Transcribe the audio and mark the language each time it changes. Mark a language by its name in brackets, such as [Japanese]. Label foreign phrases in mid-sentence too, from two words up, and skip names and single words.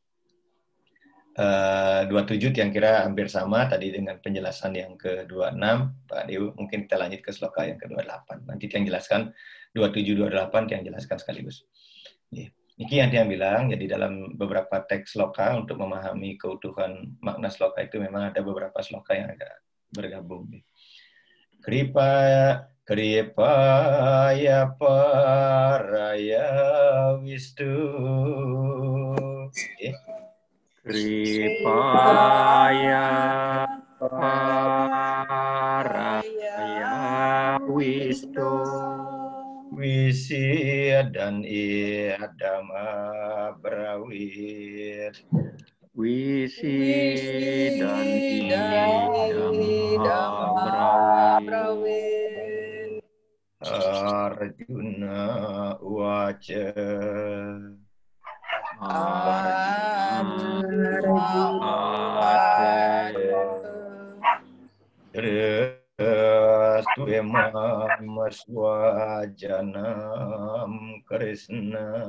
[Indonesian] 27 yang kira hampir sama tadi dengan penjelasan yang ke-26 Pak Dew, mungkin kita lanjut ke sloka yang ke-28. Nanti yang jelaskan 27 28 yang jelaskan sekaligus. Ini yang dia bilang, jadi dalam beberapa teks sloka untuk memahami keutuhan makna sloka itu memang ada beberapa sloka yang agak bergabung. [Sanskrit] Kripaya paraya wistu. Kripaya paraya wistu. Wisi dan iadam abrawit. Wisi dan idam abrawit. Arjuna waca. Restu emam swajanam Krishna.